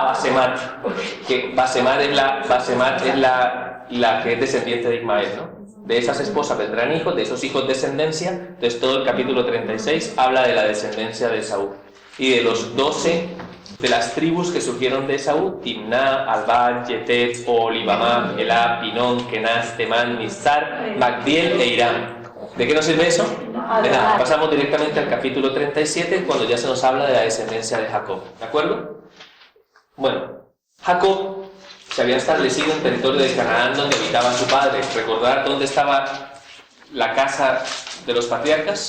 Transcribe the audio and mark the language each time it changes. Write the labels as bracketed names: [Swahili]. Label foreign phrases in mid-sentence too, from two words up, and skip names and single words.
[Spanish] Basemat, que Basemat es la que es descendiente de Ismael, ¿no? De esas esposas vendrán hijos, de esos hijos descendencia. Entonces todo el capítulo 36 habla de la descendencia de Esaú. Y de los 12 de las tribus que surgieron de Esaú: Timná, Alvá, Yetet, Olivamá, Elá, Pinón, Kenaz, Temán, Mizar, Magdiel e Irán. ¿De qué nos sirve eso? De nada. Pasamos directamente al capítulo 37, cuando ya se nos habla de la descendencia de Jacob. ¿De acuerdo? Bueno, Jacob se había establecido en territorio de Canaán, donde habitaba su padre. ¿Recordar dónde estaba la casa de los patriarcas?